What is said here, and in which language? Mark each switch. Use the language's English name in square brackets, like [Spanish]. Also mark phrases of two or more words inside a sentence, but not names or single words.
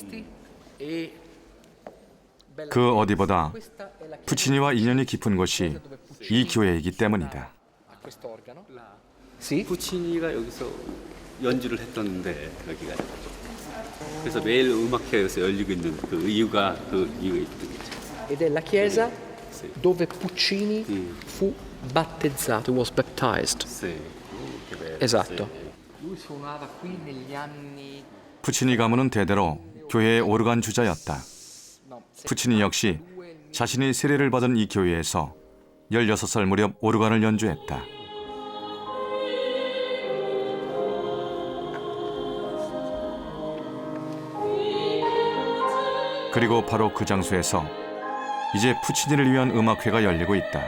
[Korean] 그 어디보다 푸치니와 인연이 깊은 곳이 이 교회이기 때문이다. 푸치니가 여기서 연주를 했던데 여기가. 그래서 매일 음악회에서 열리고 있는 그 이유가 있던 거죠. [Italian] Ed è la chiesa dove Puccini fu battezzato, [English] was baptized. [Italian] Esatto. Lui suonava qui negli anni. [Korean] 푸치니 가문은 대대로 교회의 오르간 주자였다. 푸치니 역시 자신이 세례를 받은 이 교회에서 16살 무렵 오르간을 연주했다. 그리고 바로 그 장소에서 이제 푸치니를 위한 음악회가 열리고 있다.